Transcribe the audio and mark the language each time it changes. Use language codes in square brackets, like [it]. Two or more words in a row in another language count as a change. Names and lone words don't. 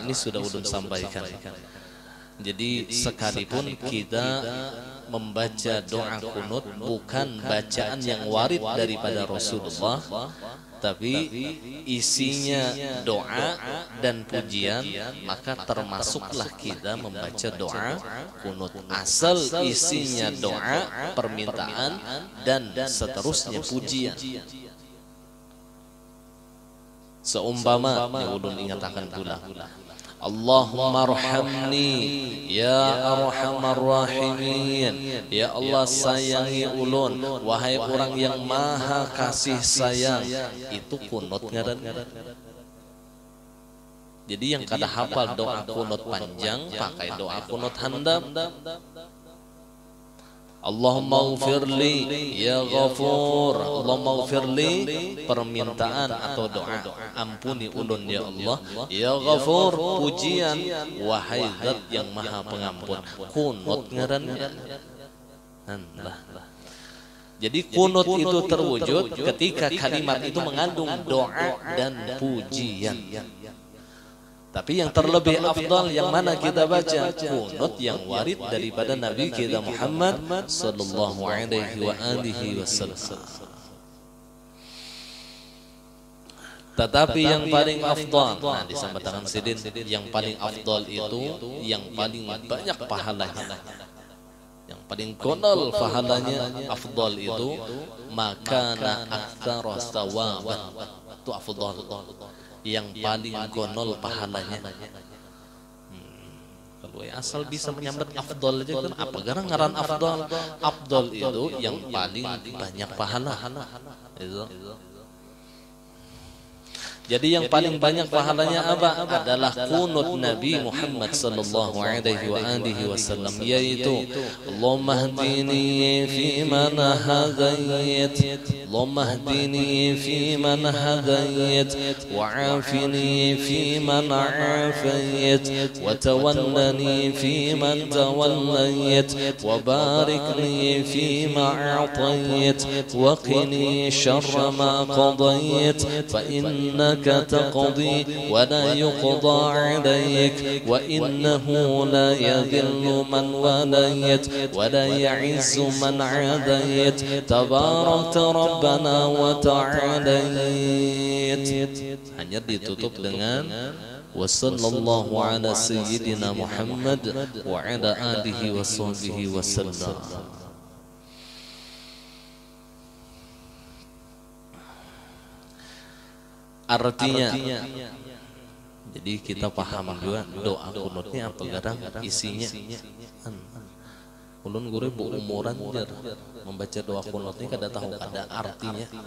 [bjn] Ini sudah ulun sampaikan. Jadi sekalipun kita membaca doa kunut bukan bacaan yang warid daripada Rasulullah, tapi isinya doa dan pujian, maka termasuklah kita membaca doa kunut. [id] Asal isinya doa, permintaan dan seterusnya pujian. [bjn] Seumpama yang ulun ingatakan pula, [ar] اللهم ارحمني يا أرحم الراحمين. [bjn] Ya Allah sayangi ulun, wahai orang yang maha kasih sayang. Itu kunut ngaran. Jadi yang kada hafal doa kunut panjang, pakai doa kunut handap. [ar] اللهم اغفر لي يا غفور. اللهم اغفر لي, [bjn] permintaan atau doa, ampuni ulun ya Allah. [ar] يا غفور, [id] pujian, wahai zat yang maha pengampun. [bjn] Kunut ngarannya. [id] Jadi kunut itu terwujud ketika kalimat itu mengandung doa dan pujian. Tapi yang terlebih afdal yang mana kita baca? Kunut yang warid daripada Nabi kita Muhammad [ar] صلى الله عليه وسلم. [bjn] Tetapi yang paling afdal, nah disampaikan sidin, yang paling afdal itu yang paling banyak pahalanya, yang paling konol pahalanya, afdal itu [ar] ما كان أكثر ثوابا. [bjn] Itu afdal yang paling konol pahalanya. Kalau asal bisa menyambat afdol aja kan apa gara ngaran afdol. [id] Afdol itu yang paling banyak pahala itu. Jadi yang paling banyak pahalanya apa? Adalah qunut Nabi Muhammad [ar] صلى الله عليه وعلى آله وسلم, yaitu اللهم اهدني في من هديت اللهم اهدني في من هديت وعافني في من عافيت, وتولني في من توليت, وبارك لي في ما أعطيت وقني شر ما قضيت فإنك تقضي ولا يقضى عليك وإنه لا يذل من وليت ولا يعز من عاديت تباركت ربنا وتعاليت. [id] Hanya ditutup dengan [ar] وصلى الله على سيدنا محمد وعلى آله وصحبه وسلم. [id] Artinya, jadi kita paham juga doa kunutnya apa kadang isinya. [bjn] Ulun guru bu umuran membaca doa kunutnya kada tahu ada artinya.